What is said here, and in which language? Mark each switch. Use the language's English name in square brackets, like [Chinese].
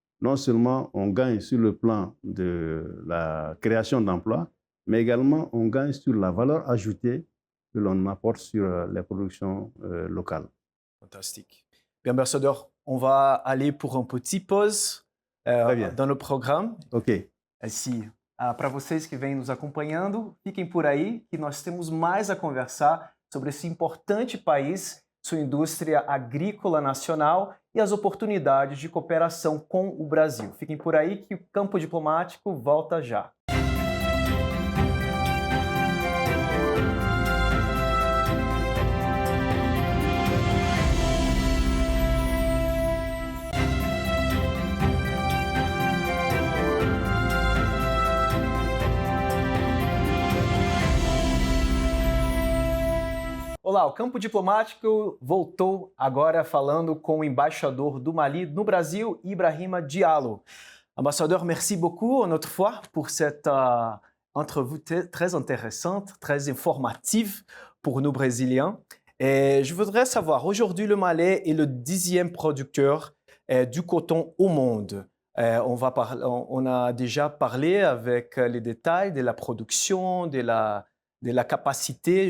[French] Non seulement on gagne sur le plan de la création d'emplois, mais également on gagne sur la valeur ajoutée que l'on apporte sur les productions locales. Fantastique. Bien, ambassadeur, on va aller pour un petit pause dans le programme. Ok. [Portuguese] Assim, para vocês que vêm nos acompanhando, fiquem por aí que nós temos mais a conversar sobre esse importante país, sua indústria agrícola nacional e as oportunidades de cooperação com o Brasil. Fiquem por aí que o Campo Diplomático volta já. Olá, o Campo Diplomático voltou agora falando com o embaixador do Mali no Brasil, Ibrahima Diallo. [French] Ambassadeur, merci beaucoup une autre fois pour cette entrevue très intéressante, très informative pour nous Brésiliens. Et je voudrais savoir, aujourd'hui le Mali est le 10e producteur du coton au monde. On a déjà parlé avec les détails de la production, de la capacité.